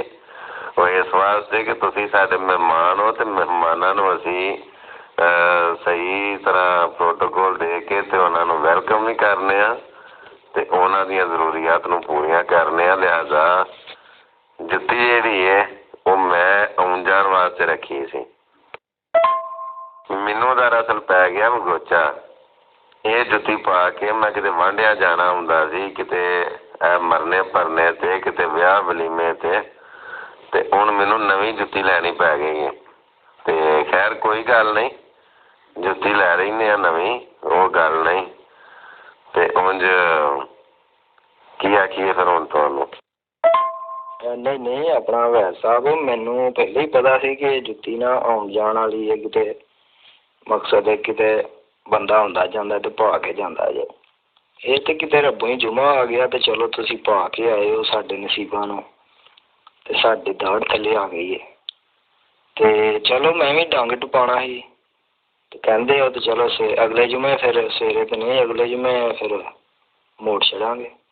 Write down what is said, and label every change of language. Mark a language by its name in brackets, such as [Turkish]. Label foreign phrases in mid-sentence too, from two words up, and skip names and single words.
[Punjabi] ਔਰ ਇਸ ਵਾਸਤੇ ਕਿ ਤੁਸੀਂ ਸਾਡੇ ਮਹਿਮਾਨ ਹੋ ਤੇ ਮਹਿਮਾਨਾਂ ਨੂੰ ਅਸੀਂ ਸਹੀ ਤਰ੍ਹਾਂ ਪ੍ਰੋਟੋਕੋਲ ਦੇ ਕੇ ਤੇ ਉਨ੍ਹਾਂ ਨੂੰ ਵੈਲਕਮ ਭੀ ਕਰਨੇ ਆਂ ਤੇ ਉਨ੍ਹਾਂ ਦੀਆਂ ਜ਼ਰੂਰੀਆਤ ਨੂੰ ਪੂਰੀਆਂ ਕਰਨੇ ਆਂ। ਲਿਹਾਜ਼ਾ ਜੁੱਤੀ ਜਿਹੜੀ ਹੈ ਉਹ ਮੈਂ ਆਉਣ ਜਾਣ ਵਾਸਤੇ ਰੱਖੀ ਸੀ। ਮੈਨੂੰ ਦਰਅਸਲ ਪੈ ਗਿਆ ਮਗੋਚਾ, ਇਹ ਜੁੱਤੀ ਪਾ ਕੇ ਮੈਂ ਕਿਤੇ ਵਾਂਢਿਆਂ ਜਾਣਾ ਹੁੰਦਾ ਸੀ, ਕਿਤੇ ਮਰਨੇ ਪਰਨੇ ਤੇ ਕਿਤੇ ਵਿਆਹ ਵਲੀਮੇ ਤੇ ਹੁਣ ਮੈਨੂੰ ਨਵੀਂ ਜੁੱਤੀ ਲੈਣੀ ਪੈ ਗਈ ਹੈ। ਤੇ ਖੈਰ ਕੋਈ ਗੱਲ ਨਹੀਂ, ਜੁੱਤੀ ਲੈ ਲੈਂਦੇ ਆ ਨਵੀਂ, ਉਹ ਗੱਲ ਨਹੀਂ। ਤੇ ਉਂਝ ਕੀ ਆਖੀਏ ਫਿਰ ਹੁਣ ਤੁਹਾਨੂੰ? ਨਹੀਂ ਨਹੀਂ ਅਪਣਾ ਵੈਸ ਸਾਹਬ ਮੈਨੂੰ ਪਹਿਲੇ ਹੀ ਪਤਾ ਸੀ ਕਿ ਜੁੱਤੀ ਨਾ ਆਉਣ ਜਾਣ ਵਾਲੀ ਹੈ, ਕਿਤੇ ਮਕਸਦ ਹੈ ਕਿਤੇ ਬੰਦਾ ਹੁੰਦਾ ਜਾਂਦਾ ਤੇ ਪਾ ਕੇ ਜਾਂਦਾ ਜੇ। ਇਹ ਤੇ ਕਿਤੇ ਰੱਬੋਂ ਹੀ ਜੁਮਾ ਆ ਗਿਆ ਤੇ ਚਲੋ ਤੁਸੀਂ ਪਾ ਕੇ ਆਏ ਹੋ ਸਾਡੇ ਨਸੀਬਾਂ ਨੂੰ ਤੇ ਸਾਡੀ ਦਾੜ ਥੱਲੇ ਆ ਗਈ ਹੈ। ਤੇ ਚਲੋ ਮੈਂ ਵੀ ਡੰਗ ਟਪਾਉਣਾ ਸੀ ਤੇ ਕਹਿੰਦੇ ਹੋ ਤੇ ਚਲੋ ਅਗਲੇ ਜੁਮੇ ਫਿਰ ਸਵੇਰੇ ਤੇ ਨਹੀਂ, ਅਗਲੇ ਜੁਮੇ ਫਿਰ ਮੋੜ ਛੱਡਾਂਗੇ।